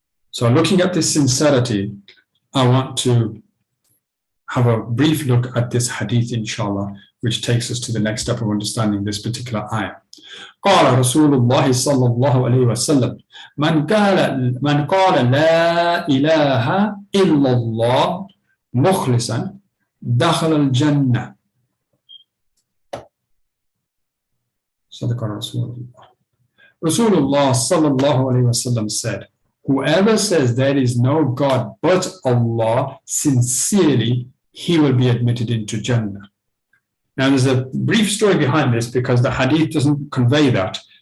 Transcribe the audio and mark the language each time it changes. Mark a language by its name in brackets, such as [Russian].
[English] So looking at this sincerity, I want to have a brief look at this hadith, inshallah, which takes us to the next step of understanding this particular ayah. [Arabic] قال رسول الله صلى الله عليه وسلم من قال لا إله إلا الله مخلصا دخل الجنة. صدق رسول الله. [English] Rasulullah sallallahu alayhi wasallam said, whoever says there is no God but Allah sincerely, he will be admitted into Jannah. Now, there's a brief story behind this because the hadith doesn't convey that.